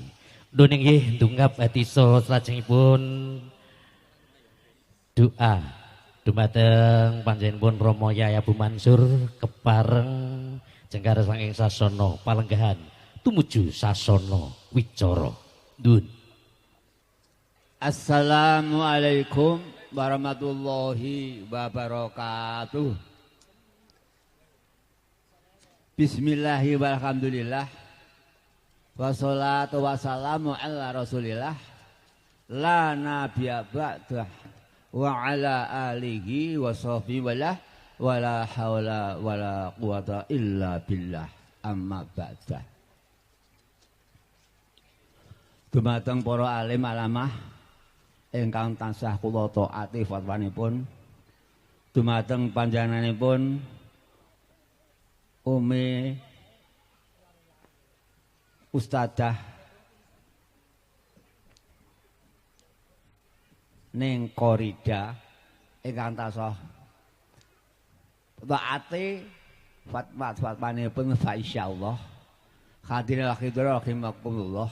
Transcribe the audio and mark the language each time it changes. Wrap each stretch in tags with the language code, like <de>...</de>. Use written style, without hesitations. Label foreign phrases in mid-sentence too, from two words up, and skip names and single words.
<jv>Nuwun inggih ndungap etisa salajengipun doa dumateng panjenenganipun Rama Yai Abu Mansur kepareng jengkar saking sasana palenggahan tumuju sasana wicara. Nuwun.</jv> <ar>السلام عليكم ورحمة الله وبركاته. بسم الله والحمد لله. والصلاة والسلام على رسول الله. لا نبي بعده. وعلى آله وصحبه ولا حول ولا قوة إلا بالله. أما بعد.</ar> <jv>Dumateng para</jv> <ar>عالم علامة</ar> <jv>ingkang tansah kula taati fatwanipun, dumateng panjenenganipun Umi Ustadzah ning Korida ingkang tansah taati fatwanipun</jv> <ar>إن شاء الله حاضرين رحمكم الله.</ar>